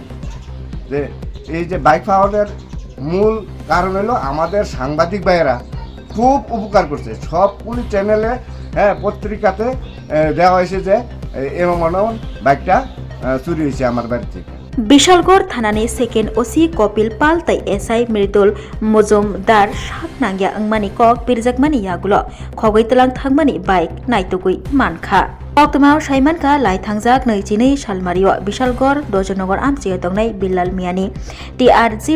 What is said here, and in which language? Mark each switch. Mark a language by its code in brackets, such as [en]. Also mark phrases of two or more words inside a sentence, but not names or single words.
[bn] যে এই যে বাইক পাওয়ার মূল কারণ হলো আমাদের সাংবাদিক ভাইয়েরা খুব উপকার করছে। সবগুলি চ্যানেলে, হ্যাঁ, পত্রিকাতে দেওয়া হয়েছে যে এমন বাইকটা চুরি হয়েছে আমার বাড়ি থেকে। [trp] বিশালগড় থানাनि सेकेन्ड ओसि कपिल पाल तै एसआई मृदुल मजुमदार शाक नांगिया अंगमानि कक बिरजाकमानि यागुलो खगै तलां थांमानि बाइक नायतुगुइ मानखा अक्टमाव साइमानखा लाइथांजाक 22 सालमारियो बिशालगढ़ दजनगर आमचिया दंनाय बिल्लाल मियानि TR